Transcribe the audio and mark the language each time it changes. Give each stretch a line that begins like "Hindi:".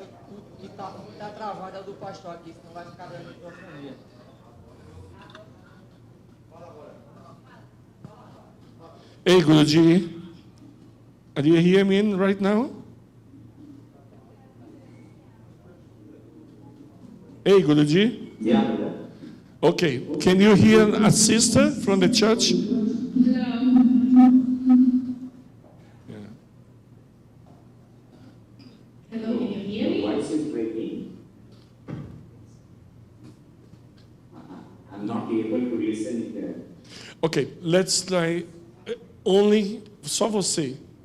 Portuguese: O que está travado é o do pastor aqui, senão vai ficar dando microfonia.
English: Hey, Guruji, are you hear me right now? Hey, Guruji. Yeah, brother. Okay, can you hear a sister from the church?
Portuguese: Não.
English: Yeah. Hello, can you hear Your me? voice is breaking. I'm not able to listen here. Okay, let's try only
Portuguese: só você.